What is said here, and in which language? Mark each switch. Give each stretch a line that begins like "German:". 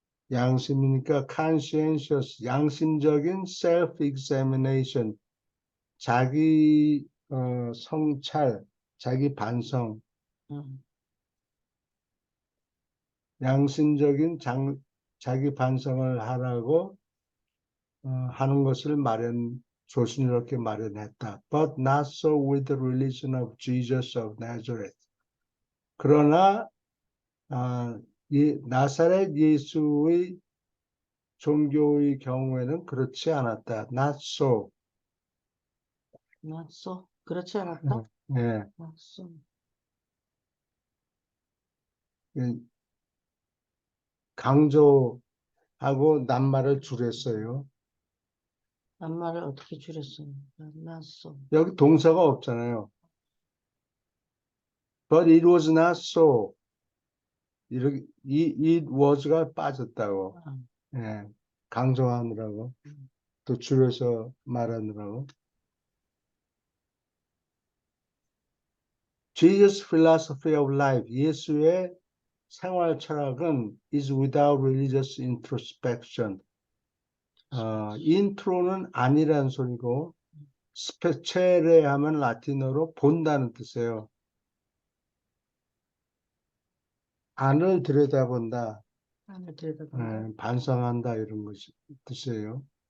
Korean: 양심이니까 conscientious, 양심적인 self-examination, 자기 성찰, 자기 반성, 양심적인 자기 반성을 하라고 하는 것을 조심스럽게 마련했다.
English: But not so with the religion of Jesus of Nazareth.
Korean: 그러나 나사렛 예수의 종교의 경우에는 그렇지 않았다.
English: Not so. Not so.
Korean: 그렇지 않았다? 예.
English: Not so.
Korean: 강조하고 낱말을 줄였어요. 낱말을 어떻게 줄였어요?
English: Not so.
Korean: 여기 동사가 없잖아요.
English: But it was not so.
Korean: 이렇게 it was가 빠졌다고. 예. 강조하느라고. 또 줄여서 말하느라고.
English: Jesus' philosophy of life,
Korean: 예수의 생활 철학은
English: is without religious introspection.
Korean: 인트로는 아니라는 소리고 스페체레 하면 라틴어로 본다는 뜻이에요. 안을 들여다본다, 안을 들여다본다. 반성한다 이런 것이 뜻이에요.